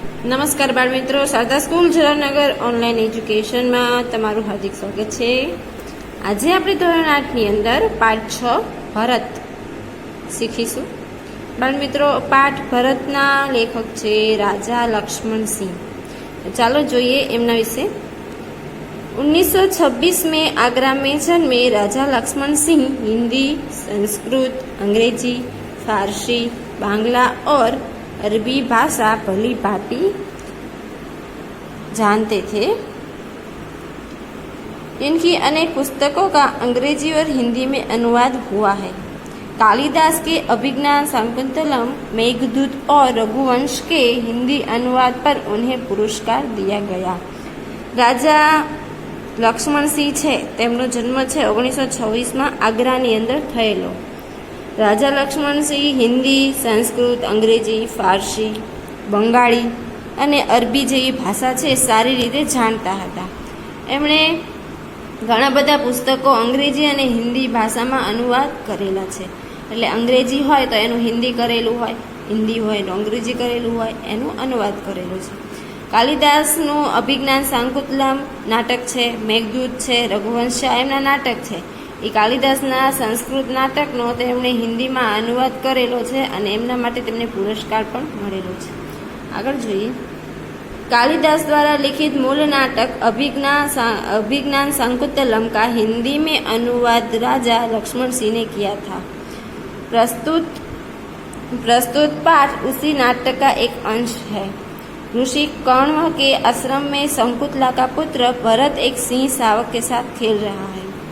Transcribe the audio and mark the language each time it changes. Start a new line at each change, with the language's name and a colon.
Gujarati: નમસ્કાર બાળ મિત્રો, શારદા સ્કૂલ જવાહરનગર ઓનલાઈન એજ્યુકેશનમાં તમારું હાર્દિક સ્વાગત છે। આજે આપણે ધોરણ 8ની અંદર પાઠ 6 ભરત શીખીશું। બાળ મિત્રો, પાઠ ભરતના લેખક છે રાજા લક્ષ્મણસિંહ। ચાલો જોઈએ એમના વિશે।
Hindi: 1926 में आगरा में जन्मे राजा लक्ष्मण सिंह हिंदी, संस्कृत, अंग्रेजी, फारसी, बांग्ला और अरबी भाषा भली भांति जानते थे। इनकी अनेक पुस्तकों का अंग्रेजी और हिंदी में अनुवाद हुआ है। कालिदास के अभिज्ञान शाकुंतलम, मेघदूत और रघुवंश के हिंदी अनुवाद पर उन्हें पुरस्कार दिया गया।
Gujarati: राजा લક્ષ્મણસિંહ છે તેમનો જન્મ છે 1926માં આગ્રાની અંદર થયેલો। રાજા લક્ષ્મણસિંહ હિન્દી, સંસ્કૃત, અંગ્રેજી, ફારસી, બંગાળી અને અરબી જેવી ભાષા છે સારી રીતે જાણતા હતા। એમણે ઘણા બધા પુસ્તકો અંગ્રેજી અને હિન્દી ભાષામાં અનુવાદ કરેલા છે। એટલે અંગ્રેજી હોય તો એનું હિન્દી કરેલું હોય, હિન્દી હોય તો અંગ્રેજી કરેલું હોય, એનું અનુવાદ કરેલું છે। કાલિદાસનું અભિજ્ઞાન શાકુંતલમ નાટક છે, મેઘદૂત છે, રઘુવંશ એમના નાટક છે। એ કાલિદાસના સંસ્કૃત નાટકનો તેમણે હિન્દીમાં અનુવાદ કરેલો છે અને એમના માટે તેમને પુરસ્કાર પણ મળેલો છે। આગળ જોઈએ।
Hindi: कालिदास द्वारा लिखित मूल नाटक अभिज्ञान शाकुंतलम का हिंदी में अनुवाद राजा लक्ष्मण सिंह ने किया था। प्रस्तुत पाठ उसी नाटक का एक अंश है। ऋषि कण्व के आश्रम में शकुंतला का पुत्र भरत एक सिंह शावक के साथ खेल रहा है।